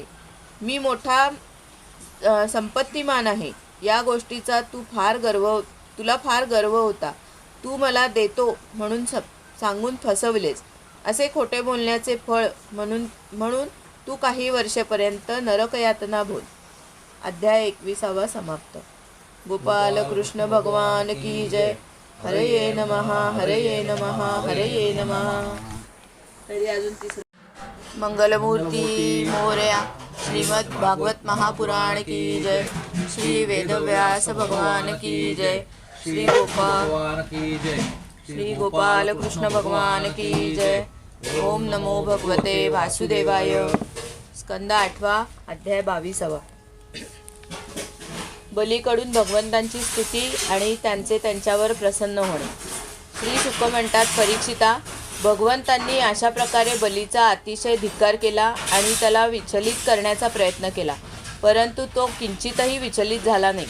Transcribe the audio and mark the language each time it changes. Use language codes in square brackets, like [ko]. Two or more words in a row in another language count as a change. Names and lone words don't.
[mr] मी मोठा संपत्तिमान आहे या गोष्टीचा तुला फार गर्व होता. तू मला देतो म्हणून सांगून फसवलेस. असे खोटे बोलण्याचे फळ म्हणून तू काही वर्षेपर्यंत नरकयातना भोग. अध्याय 21 समाप्त. [hi] गोपाल कृष्ण भगवान की जय. [sa] हरये नमः, हरये नमः, हरये नमः. [mr] अजून 3. मंगलमूर्ती मोरया. [hi] श्रीमद् भागवत महापुराण की जय. श्री वेदव्यास भगवान की जय. श्री गोपाल कृष्ण भगवान की जय. [sa] ओम नमो भगवते वासुदेवाय. स्कंद 8 अध्याय 22. [mr] बलीकडून भगवंतांची स्तुती आणि त्यांच्यावर प्रसन्न होणे. श्री शुक म्हणतात, परीक्षिता, भगवंतांनी अशा प्रकारे बलीचा अतिशय धिक्कार केला आणि त्याला विचलित करण्याचा प्रयत्न केला, परंतु तो किंचितही विचलित झाला नाही.